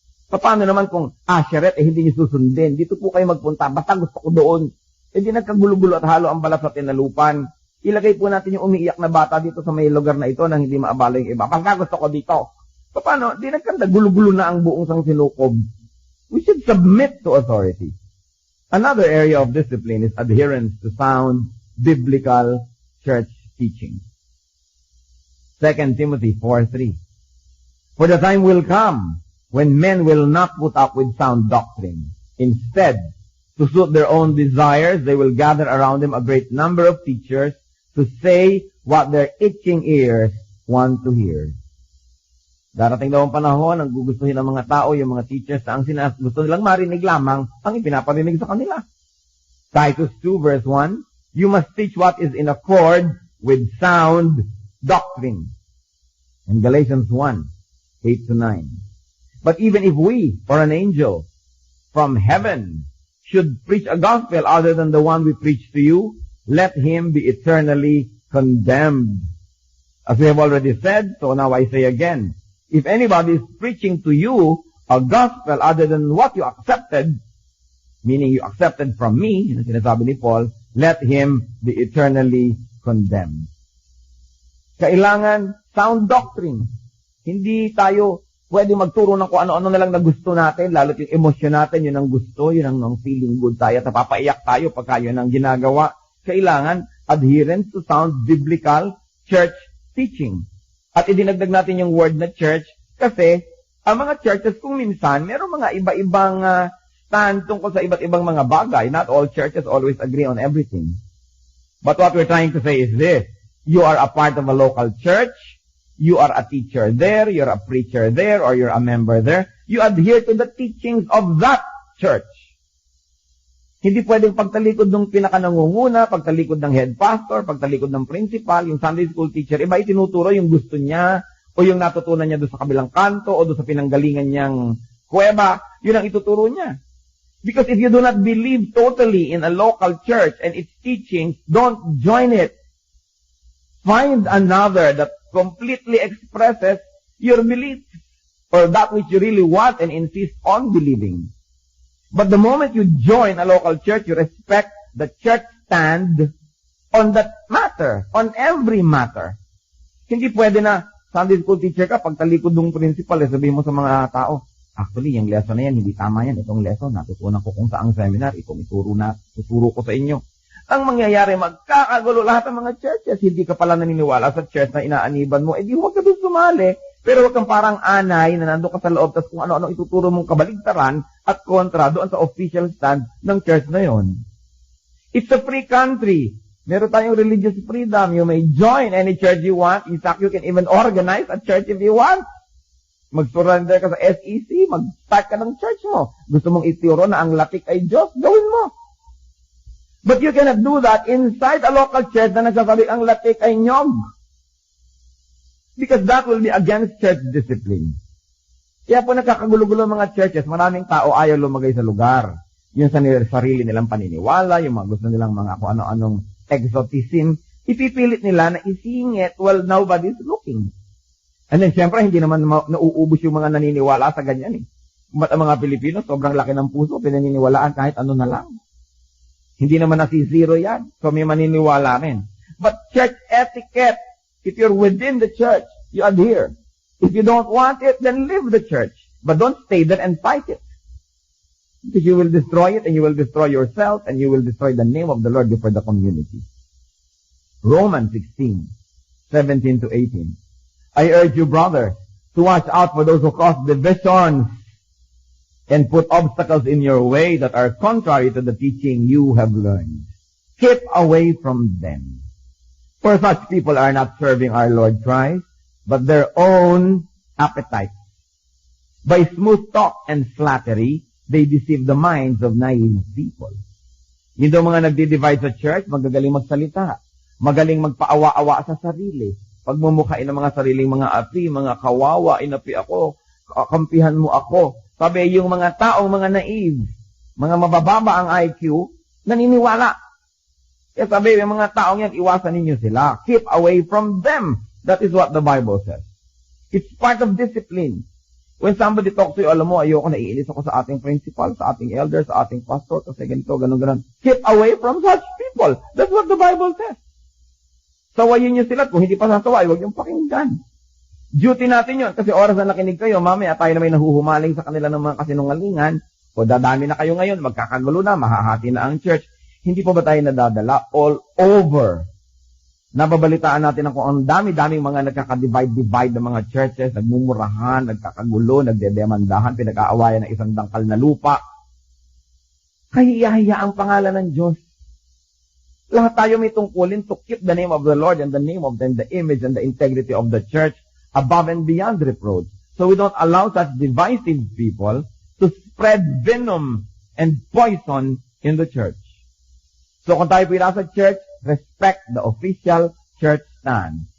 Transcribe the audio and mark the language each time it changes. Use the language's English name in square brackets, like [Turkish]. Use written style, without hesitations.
[Filipino] Paano naman kung Asheret hindi niyo susundin? Dito po kayo magpunta, basta gusto ko doon. Di nagkagulo-gulo at halo ang balat sa tinalupan. Ilagay po natin yung umiiyak na bata dito sa may lugar na ito nang hindi maabala yung iba. Basta gusto ko dito. Paano? Di nagkanda, gulo-gulo na ang buong sang sinukob. [English] We should submit to authority. Another area of discipline is adherence to sound biblical church teaching. 2 Timothy 4:3. For the time will come when men will not put up with sound doctrine. Instead, to suit their own desires, they will gather around them a great number of teachers to say what their itching ears want to hear. [Filipino] Darating daw ang panahon, ang gugustuhin ng mga tao, yung mga teachers na ang gusto nilang marinig lamang ang ipinaparinig sa kanila. [English] Titus 2 verse 1, you must teach what is in accord with sound doctrine. And Galatians 1, 8 to 9. But even if we, or an angel from heaven, should preach a gospel other than the one we preach to you, let him be eternally condemned. As we have already said, so now I say again, if anybody is preaching to you a gospel other than what you accepted, meaning you accepted from me, [Filipino] yung sinasabi ni Paul, [English] let him be eternally condemned. [Filipino] Kailangan sound doctrine. Hindi tayo pwede magturo ng kung ano-ano na lang na gusto natin, lalo't yung emosyon natin, yun ang gusto, yun ang feeling good tayo, at napapaiyak tayo pagka yun ang ginagawa. [English] Kailangan adherence to sound biblical church teaching. [Filipino] At idinagdag natin yung word na church kasi ang mga churches kung minsan, meron mga iba-ibang stand tungkol sa iba't ibang mga bagay. [English] Not all churches always agree on everything. But what we're trying to say is this. You are a part of a local church. You are a teacher there. You're a preacher there. Or you're a member there. You adhere to the teachings of that church. [Filipino] Hindi pwedeng pagtalikod ng pinakanangunguna, pagtalikod ng head pastor, pagtalikod ng principal, yung Sunday school teacher, iba itinuturo yung gusto niya, o yung natutunan niya doon sa kabilang kanto, o doon sa pinanggalingan niyang kuweba, yun ang ituturo niya. [English] Because if you do not believe totally in a local church and its teachings, don't join it. Find another that completely expresses your beliefs, or that which you really want and insist on believing. But the moment you join a local church, you respect the church stand on that matter, on every matter. [Filipino] Hindi pwede na Sunday school teacher ka, pagtalikod ng principal, sabihin mo sa mga tao, actually, yung lesson na yan, hindi tama yan. Itong lesson, natutunan ko kung saang seminar, tuturo ko sa inyo. Ang mangyayari, magkakagulo lahat ng mga churches. Hindi ka pala naniniwala sa church na inaaniban mo, di huwag ka doon sumali. Pero huwag kang parang anay na nandun ka sa loob, tapos kung ano-ano ituturo mong kabaligtaran at kontra doon sa official stand ng church na yon. [English] It's a free country. [Filipino] Meron tayong religious freedom. [English] You may join any church you want. In fact, you can even organize a church if you want. [Filipino] Mag-surrender ka sa SEC, mag-start ka ng church mo. Gusto mong ituro na ang latik ay Diyos, gawin mo. [English] But you cannot do that inside a local church [Filipino] na nagsasabi ang latik ay nyog. [English] Because that will be against church discipline. [Filipino] Kaya po nagkakagulo-gulo mga churches, maraming tao ayaw lumagay sa lugar. Yung sa sarili nilang paniniwala, yung mga gusto nilang mga kung ano-anong exotism, ipipilit nila na isingit [English] while nobody's looking. [Filipino] And then, syempre, hindi naman nauubos yung mga naniniwala sa ganyan eh. Ang mga Pilipino, sobrang laki ng puso, pinaniniwalaan kahit ano na lang. Hindi naman nasisiro yan. So, may maniniwala rin. [English] But church etiquette, if you're within the church, you adhere. If you don't want it, then leave the church. But don't stay there and fight it. Because you will destroy it, and you will destroy yourself, and you will destroy the name of the Lord before the community. Romans 16, 17 to 18. I urge you, brother, to watch out for those who cause divisions and put obstacles in your way that are contrary to the teaching you have learned. Keep away from them. For such people are not serving our Lord Christ, but their own appetites. By smooth talk and flattery, they deceive the minds of naive people. [Filipino] Yung daw mga nagdi-divide sa church, magagaling magsalita, magaling magpaawa-awa sa sarili, pagmumukhain ng mga sariling mga api, mga kawawa, inapi ako, kampihan mo ako. Sabi, yung mga taong mga naive, mga mabababa ang IQ, naniniwala. Kaya sabi, yung mga taong yan, iwasan ninyo sila. [English] Keep away from them. That is what the Bible says. It's part of discipline. When somebody talks to you, [Filipino] alam mo, ayoko, naiinis ako sa ating principal, sa ating elder, sa ating pastor, kasi ganito, ganun. [English] Keep away from such people. That's what the Bible says. [Filipino] Sawayin nyo sila. Kung hindi pa sasaway, huwag niyong pakinggan. Duty natin yun. Kasi oras na nakinig kayo, mamaya tayo na may nahuhumaling sa kanila ng mga kasinungalingan, o dadami na kayo ngayon, magkakagulo na, mahahati na ang church. Hindi pa ba tayo nadadala? [English] All over. [Filipino] Nababalitaan natin kung ang dami-daming mga nagkaka-divide ng mga churches, nagmumurahan, nagkakagulo, nagdedemandahan, pinag-aawayan ng isang dangkal na lupa. Kahiya-hiya ang pangalan ng Diyos. Lahat tayo may tungkulin [English] to keep the name of the Lord and the name of the image and the integrity of the church above and beyond reproach. So we don't allow such divisive people to spread venom and poison in the church. [Filipino] So kung tayo pinasa church, [English] respect the official church stand.